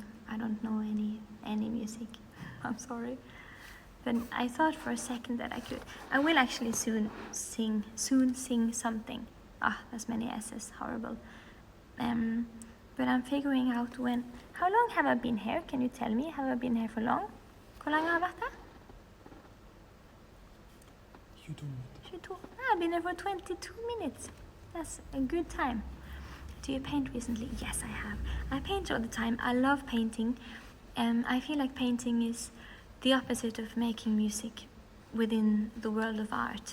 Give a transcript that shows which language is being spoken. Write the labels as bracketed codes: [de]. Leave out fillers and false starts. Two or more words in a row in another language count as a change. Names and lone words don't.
[en] I don't know any music. I'm sorry. But I thought for a second that I could. I will actually soon sing something. Ah, there's many S's, horrible. But I'm figuring out when. How long have I been here? Can you tell me? Have I been here for long? [no] Hvor lenge har jeg vært her? [en] 22 minutes. 22. I've been here for 22 minutes. That's a good time. Do you paint recently? Yes, I have. I paint all the time. I love painting. I feel like painting is the opposite of making music within the world of art.